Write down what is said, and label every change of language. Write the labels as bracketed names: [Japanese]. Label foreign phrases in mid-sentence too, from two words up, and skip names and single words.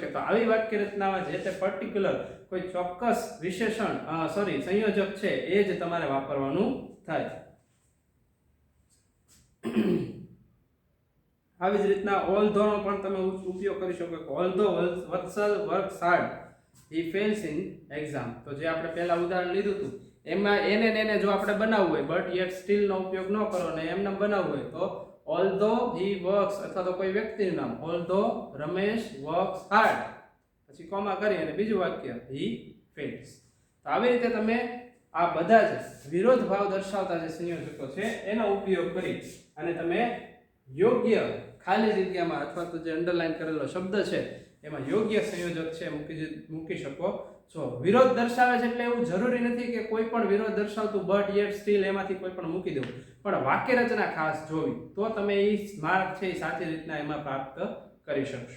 [Gujarati] તો આવી વાક્ય રચનામાં જે તે પર્ટિક્યુલર કોઈ ચોક્કસ વિશેષણ સંયોજક છે એ જ તમારે વાપરવાનું થાય. આવી જ રીતના ઓલ્ધો નો પણ તમે ઉપયોગ કરી શકો. [English] although Vatsal works hard, he fails in exam. [Gujarati] તો જે આપણે પહેલા ઉદાહરણ લીધું હતું એમાં એને જો આપણે બનાવવું હોય [English] but yet still [Gujarati] નો ઉપયોગ ન કરો ને એમને બનાવવું હોય તો [English] although he works [Gujarati] અથવા તો કોઈ વ્યક્તિનું નામ [English] although Ramesh works hard, [Gujarati] પછી કોમા કરી અને બીજું વાક્ય [English] he fails. [Gujarati] તો આવી રીતે તમે આ બધા જ વિરોધ ભાવ દર્શાવતા જે સંયોજકો છે એનો ઉપયોગ કરી અને તમે યોગ્ય ખાલી જગ્યામાં અથવા તો જે અંડરલાઈન કરેલો શબ્દ છે એમાં યોગ્ય સંયોજક છે મૂકી શકો છો. વિરોધ દર્શાવે છે એટલે એવું જરૂરી નથી કે કોઈ પણ વિરોધ દર્શાવતું [English] but yet still [Gujarati] એમાંથી કોઈ પણ મૂકી દેવું, પણ વાક્ય રચના ખાસ જોવી તો તમે એ માર્ક છે એ સાચી રીતના એમાં પ્રાપ્ત કરી શકશો.